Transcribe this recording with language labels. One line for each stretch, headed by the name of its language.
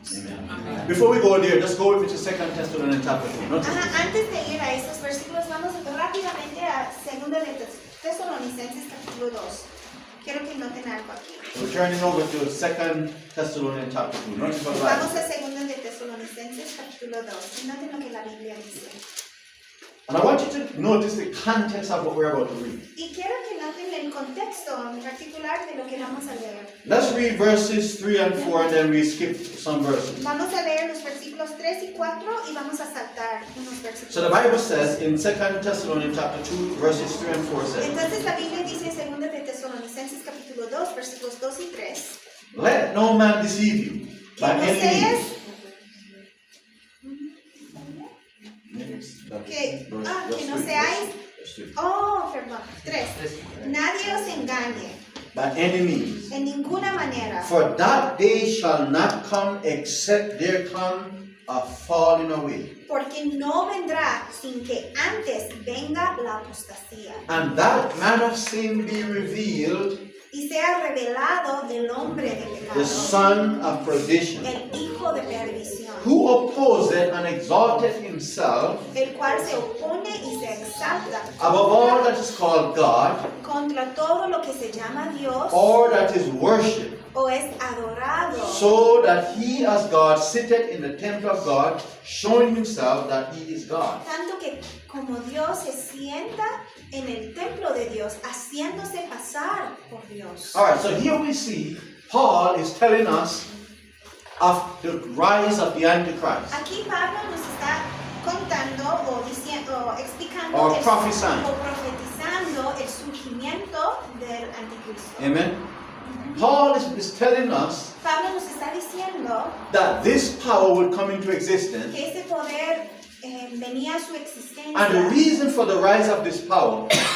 English: Amen. Before we go there, just go with me to 2 Thessalonians chapter 2. Notice this.
Spanish: Ajá, antes de ir a estos versículos, vamos rápidamente a 2 de Tesalonicenses capítulo 2. Quiero que noten algo aquí.
English: We're turning over to 2 Thessalonians chapter 2. Notice what
Spanish: Vamos
English: Bible.
Spanish: a 2 de Tesalonicenses capítulo 2. Y noten lo que la Biblia dice.
English: And I want you to notice the context of what we're about to read.
Spanish: Y quiero que noten el contexto en particular de lo que vamos a leer.
English: Let's read verses 3 and 4 and then we skip some verses.
Spanish: Vamos a leer los versículos 3 y 4 y vamos a saltar unos versículos.
English: So the Bible says in 2 Thessalonians chapter 2 verses 3 and 4 says, Entonces la Biblia dice en 2 de Tesalonicenses capítulo 2 versículos 2 y 3. let no man deceive you
Spanish: Que
English: by
Spanish: no
English: any
Spanish: seas,
English: means.
Spanish: que no seáis, perdón, 3. Nadie os engañe
English: By any means.
Spanish: en ninguna manera.
English: For that day shall not come except there come a falling away.
Spanish: Porque no vendrá sin que antes venga la apostasía
English: And that man of sin be revealed,
Spanish: y sea revelado el hombre de pecado,
English: the son of perdition,
Spanish: el hijo de perdición,
English: who opposeth and exalteth himself
Spanish: el cual se opone y se exalta
English: above all that is called God,
Spanish: contra todo lo que se llama Dios
English: or that is worshipped,
Spanish: o es adorado,
English: so that he as God sitteth in the temple of God, showing himself that he is God.
Spanish: tanto que como Dios se sienta en el templo de Dios, haciéndose pasar por Dios.
English: Alright, so here we see Paul is telling us of the rise of the Antichrist.
Spanish: Aquí Pablo nos está contando o diciendo, o explicando
English: Or prophesying.
Spanish: o profetizando el surgimiento del anticristo.
English: Amen. Paul is telling us
Spanish: Pablo nos está diciendo
English: that this power will come into existence,
Spanish: que ese poder venía a su existencia.
English: and the reason for the rise of this power